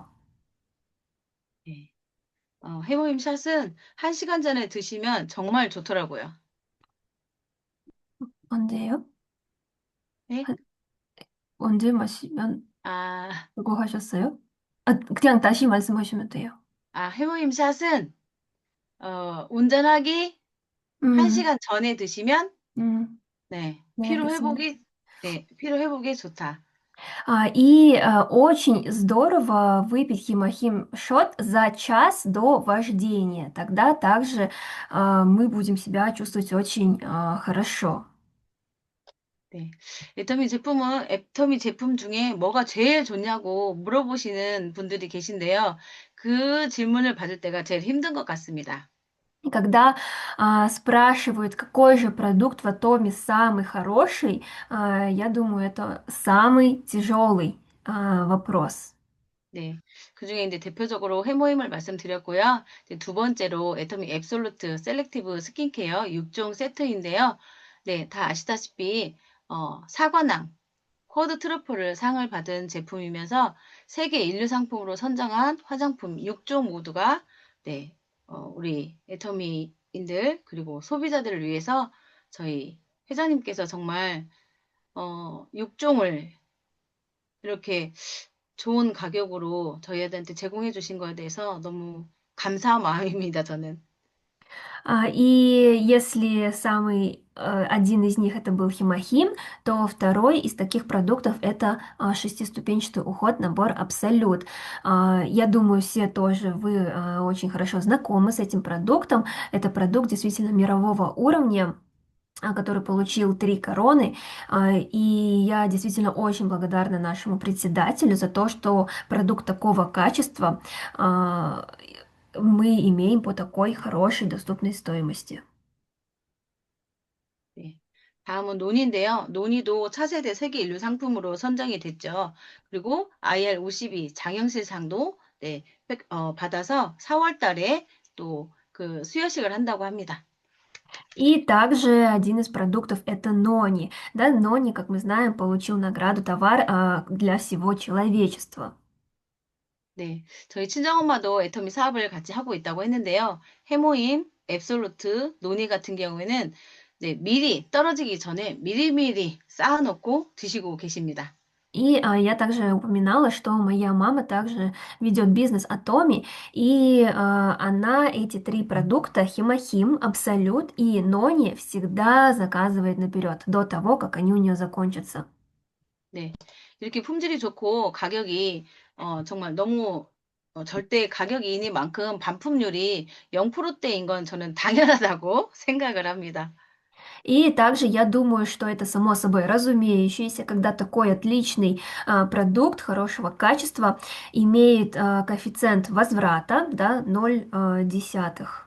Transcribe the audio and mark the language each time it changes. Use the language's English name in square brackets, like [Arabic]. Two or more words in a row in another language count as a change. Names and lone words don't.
[Korean] 네. 해모임 샷은 1시간 전에 드시면 정말 좋더라고요. 언제요? 네? 한- 언제 마시면 아, 그거 하셨어요? 그냥 다시 말씀하시면 돼요. 해모임 샷은 운전하기 음, 1시간 전에 드시면 음, 네, 네, 알겠습니다. 피로 회복에 좋다. [Russian] Очень здорово выпить химохим шот за час до вождения. Тогда также мы будем себя чувствовать очень хорошо. [Korean] 네. 애터미 제품 중에 뭐가 제일 좋냐고 물어보시는 분들이 계신데요. 그 질문을 받을 때가 제일 힘든 것 같습니다. [Russian] И когда спрашивают, какой же продукт в Атоме самый хороший, я думаю, это самый тяжелый вопрос. [Korean] 네. 그중에 이제 대표적으로 해모임을 말씀드렸고요. 이제 두 번째로 애터미 앱솔루트 셀렉티브 스킨케어 6종 세트인데요. 네, 다 아시다시피 사과낭, 쿼드 트러플을 상을 받은 제품이면서 세계 인류 상품으로 선정한 화장품 6종 모두가 네, 우리 애터미인들 그리고 소비자들을 위해서 저희 회장님께서 정말 6종을 이렇게 좋은 가격으로 저희한테 제공해 주신 거에 대해서 너무 감사한 마음입니다, 저는. [Russian] И если самый один из них это был химохим, то второй из таких продуктов это шестиступенчатый уход, набор Абсолют. Я думаю, все тоже вы очень хорошо знакомы с этим продуктом. Это продукт действительно мирового уровня, который получил 3 короны. И я действительно очень благодарна нашему председателю за то, что продукт такого качества а, мы имеем по такой хорошей доступной стоимости. [Korean] 네. 다음은 논인데요. 논이도 차세대 세계 인류 상품으로 선정이 됐죠. 그리고 IR52 장영실상도 네, 받아서 4월 달에 또 그 수여식을 한다고 합니다. [Russian] И также один из продуктов это Нони. Да, Нони, как мы знаем, получил награду товар для всего человечества. [Korean] 네, 저희 친정엄마도 애터미 사업을 같이 하고 있다고 했는데요. 해모임, 앱솔루트, 노니 같은 경우에는 네, 미리 떨어지기 전에 미리미리 쌓아놓고 드시고 계십니다. [Russian] И я также упоминала, что моя мама также ведет бизнес Атоми, и она эти 3 продукта, Химохим, Абсолют и Нони, всегда заказывает наперед, до того, как они у нее закончатся. [Korean] 네, 이렇게 품질이 좋고 가격이 정말 너무 절대 가격이니만큼 반품률이 0%대인 건 저는 당연하다고 생각을 합니다. [Russian] И также я думаю, что это само собой разумеющееся, когда такой отличный продукт хорошего качества имеет коэффициент возврата, да, 0,1,